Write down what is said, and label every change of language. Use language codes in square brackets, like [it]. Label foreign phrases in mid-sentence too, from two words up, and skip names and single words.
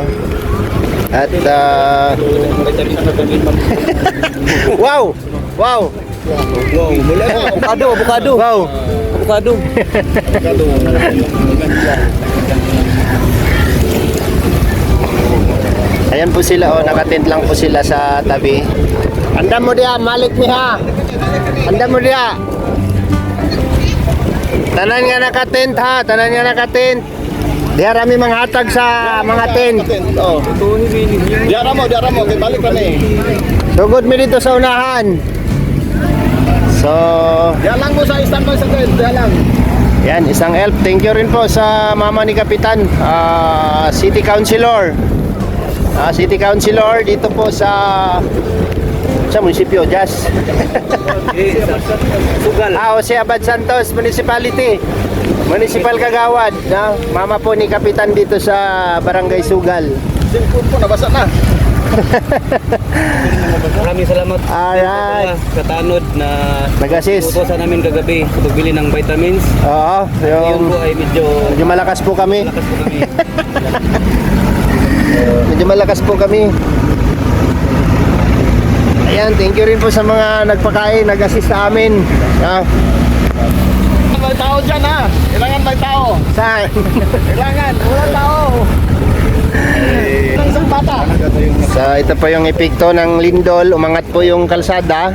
[tl] At wow! Wow! Wow, mula. Avocado. Wow! Avocado. Ayan po sila, oh, nakatent lang po sila sa tabi. [ceb] Andam mo diya, malik mi ha. Andam mo diya. Tanan nga nakatent ha, tanan nga nakatent. Diya rami mga hatag sa mga tent. Oh. Diara mo, kay balik kami. [tl] Sugod mi dito sa unahan. So, [ceb] Diya lang mo sa standby sa tent, diya lang. [tl] yan, isang help. Thank you rin po sa mama ni Kapitan, City Councilor. City Councilor dito po sa munisipyo, Jas. Sugal. Jose Abad Santos Municipality. Municipal Kagawad, no? Mama po ni Kapitan dito sa Barangay Sugal. Cellphone po, nabasa na. Maraming salamat. [en] Alright. [tl] Sa tanod na Nag-assist. utosan namin kagabi sa pagbili ng vitamins. Oo, Yung po ay medyo malakas po kami. malakas po kami. Medyo malakas po kami. Ayan, thank you rin po sa mga nagpakain, nag-assist sa amin. May tao dyan ha. Kailangan may tao. Saan? Kailangan. Walang tao. Isang bata. So, ito po yung epekto ng lindol. Umangat po yung kalsada.